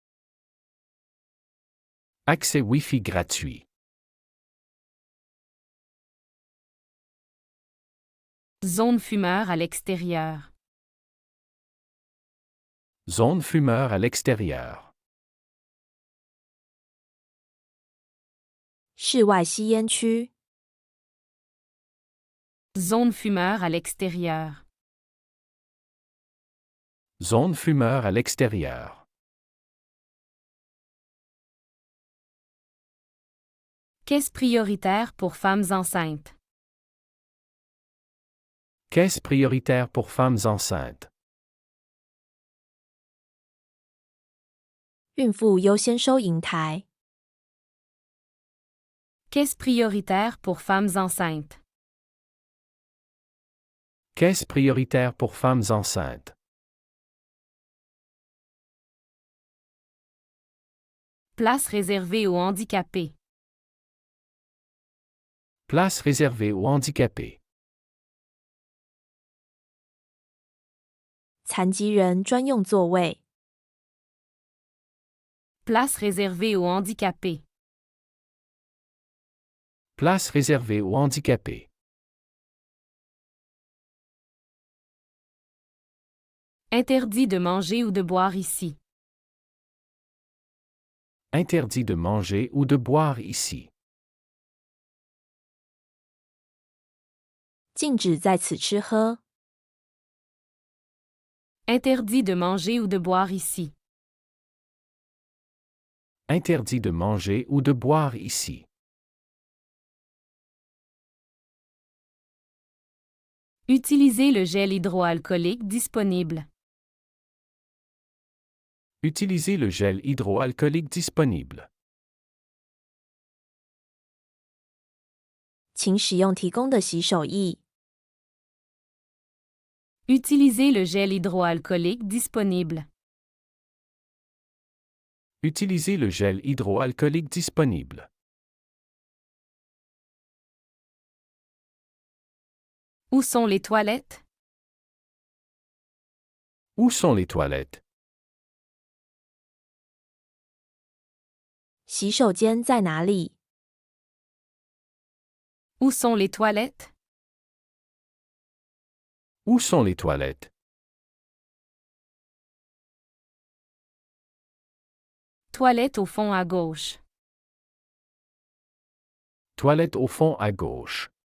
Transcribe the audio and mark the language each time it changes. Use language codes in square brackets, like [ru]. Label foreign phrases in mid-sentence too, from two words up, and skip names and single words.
[fr] Accès Wi-Fi gratuit. Zone fumeur à l'extérieur. Zone fumeur à l'extérieur. [zh] 室外吸烟区。 [fr] Zone fumeur à l'extérieur. Zone fumeur à l'extérieur. Caisse prioritaire pour femmes enceintes. Caisse prioritaire pour femmes enceintes. [zh] 孕妇优先收银台。 [fr] Caisse prioritaire pour femmes enceintes. Caisse prioritaire pour femmes enceintes. Place réservée aux handicapés. Place réservée aux handicapés. [zh] 残疾人专用座位。 [fr] Place réservée aux handicapés. Place réservée aux handicapés. Interdit de manger ou de boire ici. Interdit de manger ou de boire ici. [zh] 禁止在此吃喝。 [fr] Interdit de manger ou de boire ici. Interdit de manger ou de boire ici. Utilisez le gel hydroalcoolique disponible. Utilisez le gel hydroalcoolique disponible. [zh] 请使用提供的洗手液。 [fr] Utilisez le gel hydroalcoolique disponible. Utilisez le gel hydroalcoolique disponible. Où sont les toilettes? Où sont les toilettes? [zh] 洗手间在哪里？ [fr] Où sont les toilettes? Où sont les toilettes? Toilette au fond à gauche. Toilette au fond à gauche.